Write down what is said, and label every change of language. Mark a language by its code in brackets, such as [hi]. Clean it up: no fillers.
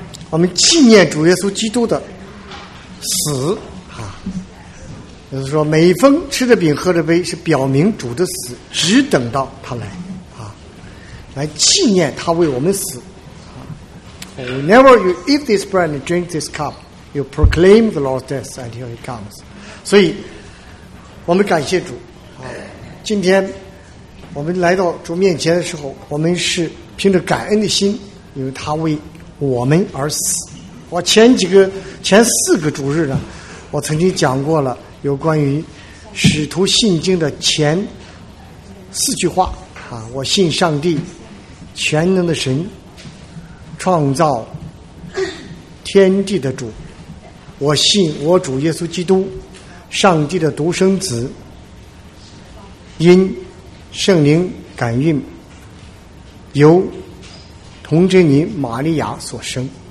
[zh] 我们纪念主耶稣基督的死啊，就是说每一分吃的饼喝的杯是表明主的死，只等到他来啊，来纪念他为我们死。 [en] Whenever you eat this bread and drink this cup, you proclaim the Lord's death until he comes. [zh] 所以我们感谢主啊，今天我们来到主面前的时候，我们是凭着感恩的心，因为他为我们而死。我前四个主日呢，我曾经讲过了有关于使徒信经的前四句话啊，我信上帝，全能的神，创造天地的主，我信我主耶稣基督，上帝的独生子，因圣灵感孕，由童贞女玛利亚所生，